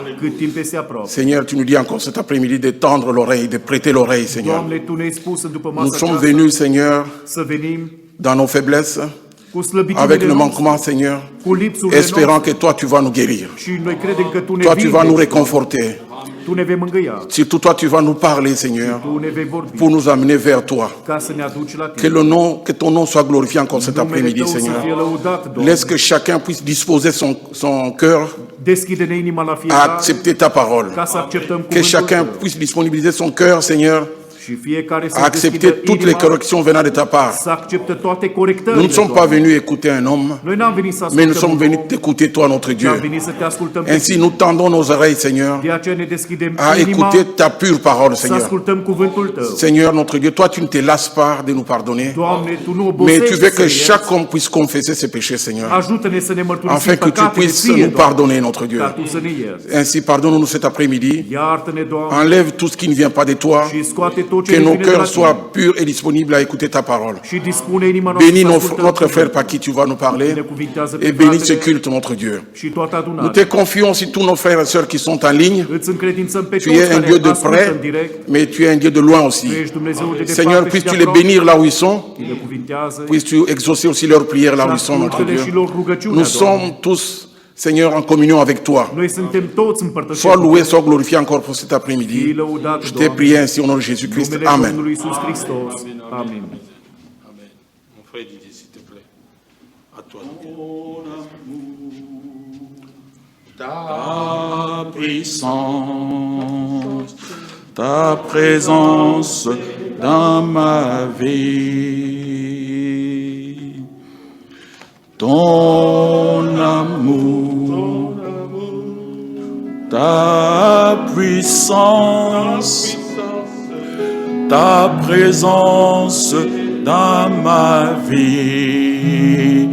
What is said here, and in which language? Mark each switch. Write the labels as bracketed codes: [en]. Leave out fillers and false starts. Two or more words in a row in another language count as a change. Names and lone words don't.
[fr] Seigneur, tu nous dis encore cet après-midi de tendre l'oreille, de prêter l'oreille, Seigneur. Nous sommes venus, Seigneur, dans nos faiblesses, avec le manquement, Seigneur, espérant que toi, tu vas nous guérir. Toi, tu vas nous réconforter. [ro] Tu ne vei mângâia. [fr] Surtout toi, tu vas nous parler, Seigneur, [ro] Tu ne vei vorbi. [fr] pour nous amener vers toi. [ro] Ca să ne aduci la [fr] Que, [ro] tine. [fr] que ton nom soit glorifié encore cet [ro] Numele [fr] après-midi, [ro] Tău să [fr] Seigneur. [ro] fie lăudat, Doamne. [fr] Laisse que chacun puisse disposer son cœur [ro] Deschide-ne inima la [fr] à [ro] fiecare [fr] accepter ta parole. [ro] ca să acceptăm [fr] Que [ro] cuvântul [fr] chacun [ro] Tău. [fr] puisse disponibiliser son cœur, Seigneur, [ro] Și fiecare să [fr] à accepter toutes les corrections venant de ta part. [ro] să accepte toate corectările. [fr] Nous ne sommes pas [ro] Doamne. [fr] venus écouter un homme, [ro] Noi n-am venit să [fr] mais nous [ro] ascultăm [fr] sommes [ro] un [fr] venus [ro] om, [fr] t'écouter, toi, notre [ro] ci am [fr] Dieu. [ro] venit să te ascultăm pe [fr] Ainsi, [ro] tine. [fr] nous tendons nos oreilles, Seigneur, [ro] De aceea ne deschidem [fr] à [ro] inima [fr] écouter ta pure parole, [ro] să [fr] Seigneur. [ro] ascultăm cuvântul Tău. [fr] Seigneur, notre Dieu, toi, tu ne te lasses pas de nous pardonner, [ro] Doamne, Tu nu [fr] mais tu [ro] obosești [fr] veux [ro] să [fr] que [ro] ne ierți. [fr] chaque homme puisse confesser ses péchés, Seigneur, [ro] Ajută-ne să ne mărturisim [fr] afin que tu [ro] păcatele [fr] puisses [ro] ție, [fr] nous [ro] Doamne, [fr] pardonner, notre Dieu. [ro] ca Tu să ne ierți. [fr] Ainsi, pardonne-nous cet après-midi. [ro] Iartă-ne, Doamne, [fr] Enlève tout ce qui ne vient pas de toi, [ro] și scoate tot ce [fr] que [ro] ne [fr] nos [ro] vine de la [fr] cœurs soient [ro] Tine. [fr] purs et disponibles à écouter ta parole. [ro] Și dispune inima noastră [fr] Bénis [ro] să ascultăm [fr] notre frère [ro] cuvântul. [fr] par qui tu vas nous parler [ro] Binecuvintează pe [fr] et bénis ce [ro] fratele [fr] culte, notre Dieu. [ro] și toată [fr] Nous [ro] adunarea. [fr] te confions aussi tous nos frères et sœurs qui sont en ligne. [ro] Îți încredințăm pe [fr] Tu [ro] toți [fr] es un Dieu [ro] care [fr] de [ro] ascultă [fr] près, [ro] în direct. [fr] mais tu es un Dieu de loin aussi. [ro] Tu ești Dumnezeu de [fr] Seigneur, [ro] departe și [fr] puisses-tu [ro] de [fr] les [ro] aproape. [fr] bénir là où ils sont. [ro] Binecuvintează. [fr] Puisses-tu exaucer aussi leurs prières là où ils sont, notre [ro] ascultă-le și [fr] Dieu. [ro] lor rugăciunea, [fr] Nous [ro] Doamne. [fr] sommes tous, Seigneur, en communion avec toi. [ro] Noi suntem toți împărtășiți. [fr] Sois loué, sois glorifié encore pour cet [ro] Fii [fr] après-midi. [ro] lăudat, [fr] Je t'ai [ro] Doamne, [fr] prié ainsi au nom de Jésus-Christ. [ro] numele [fr] Amen. [ro] Domnului Iisus Hristos. Amin. [fr] Amen. Mon frère Didier, s'il te plaît. À toi. Ta puissance, ta présence dans ma vie, ton amour, ta puissance, ta présence dans ma vie.